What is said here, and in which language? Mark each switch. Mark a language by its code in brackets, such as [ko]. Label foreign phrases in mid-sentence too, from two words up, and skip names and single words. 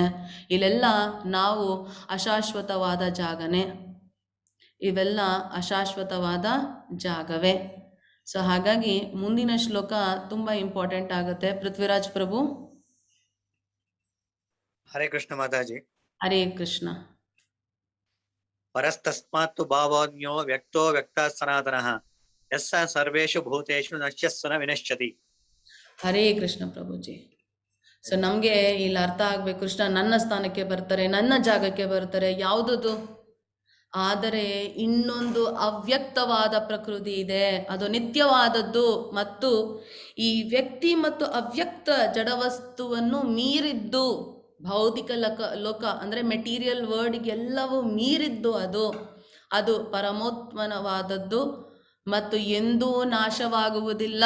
[kn] ಇಲ್ಲೆಲ್ಲ ನಾವು ಅಶಾಶ್ವತವಾದ ಜಾಗನೇ, ಇವೆಲ್ಲ ಅಶಾಶ್ವತವಾದ ಜಾಗವೇ. ಸೊ ಹಾಗಾಗಿ ಮುಂದಿನ ಶ್ಲೋಕ ತುಂಬ ಇಂಪಾರ್ಟೆಂಟ್ ಆಗುತ್ತೆ. ಪೃಥ್ವಿರಾಜ್ ಪ್ರಭು. ಹರೇ ಕೃಷ್ಣ ಮಾತಾಜಿ. ಹರೇ ಕೃಷ್ಣ. [sa] ಪರಸ್ತಸ್ಮಾತ್ತು ಭಾವಾನ್ಯೋ ವ್ಯಕ್ತೋ ವ್ಯಕ್ತ ಸನಾತನಃ ಯಸ್ಸ ಸರ್ವೇಷು ಭೂತೇಷು ನಶ್ಯಸ್ಸನ ವಿನಶ್ಯತಿ. [kn] ಹರೇ ಕೃಷ್ಣ ಪ್ರಭುಜಿ. ಸೊ ನಮಗೆ ಇಲ್ಲಿ ಅರ್ಥ ಆಗ್ಬೇಕು, ಕೃಷ್ಣ ನನ್ನ ಸ್ಥಾನಕ್ಕೆ ಬರ್ತಾರೆ, ನನ್ನ ಜಾಗಕ್ಕೆ ಬರ್ತಾರೆ. ಯಾವುದದು? ಆದರೆ ಇನ್ನೊಂದು ಅವ್ಯಕ್ತವಾದ ಪ್ರಕೃತಿ ಇದೆ, ಅದು ನಿತ್ಯವಾದದ್ದು. ಮತ್ತು ಈ ವ್ಯಕ್ತಿ ಮತ್ತು ಅವ್ಯಕ್ತ ಜಡವಸ್ತುವನ್ನು ಮೀರಿದ್ದು, ಭೌತಿಕ ಲೋಕ ಅಂದರೆ [en] material world-ಗೆಲ್ಲವೂ [kn] ಮೀರಿದ್ದು ಅದು ಪರಮೋತ್ಮನವಾದದ್ದು ಮತ್ತು ಎಂದೂ ನಾಶವಾಗುವುದಿಲ್ಲ.